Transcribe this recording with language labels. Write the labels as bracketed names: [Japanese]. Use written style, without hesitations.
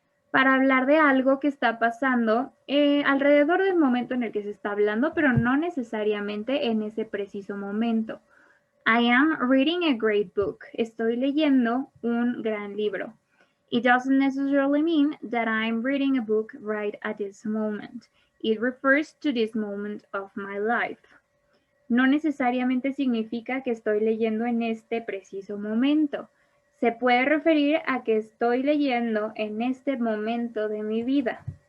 [Spanish] Para hablar de algo que está pasando alrededor del momento en el que se está hablando, pero no necesariamente en ese preciso momento. [English] I am reading a great book. [Spanish] Estoy leyendo un gran libro. [English] It doesn't necessarily mean that I'm reading a book right at this moment. It refers to this moment of my life. [Spanish] No necesariamente significa que estoy leyendo en este preciso momento. Se puede referir a que estoy leyendo en este momento de mi vida.